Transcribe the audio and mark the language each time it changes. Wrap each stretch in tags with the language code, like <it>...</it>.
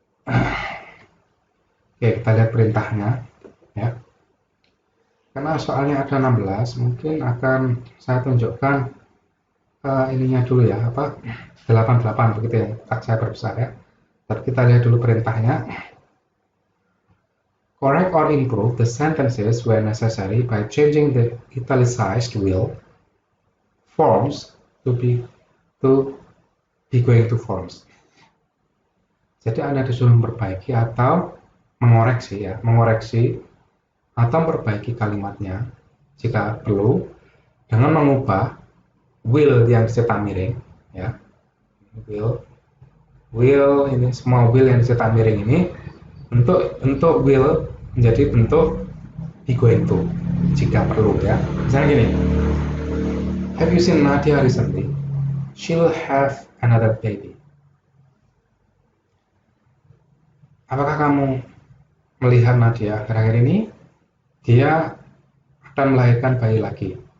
<id>Oke, kita lihat perintahnya ya. Karena soalnya ada 16, mungkin akan saya tunjukkan ininya dulu ya, 88 begitu ya. Saya perbesar ya. Tapi kita lihat dulu perintahnya.</id> <en>Correct or improve the sentences where necessary by changing the italicized will forms to be going to forms.</en> <id>Jadi Anda disuruh memperbaiki atau mengoreksi atau memperbaiki kalimatnya jika perlu dengan mengubah will yang dicetak miring ya. Will ini semua will yang dicetak miring ini untuk will menjadi bentuk be going to jika perlu ya. Misalnya gini,</id> <en>have you seen Nadia recently? She'll have another baby.</en> <id>Apakah kamu melihat Nadia akhir-akhir ini? Dia akan melahirkan bayi lagi.</id>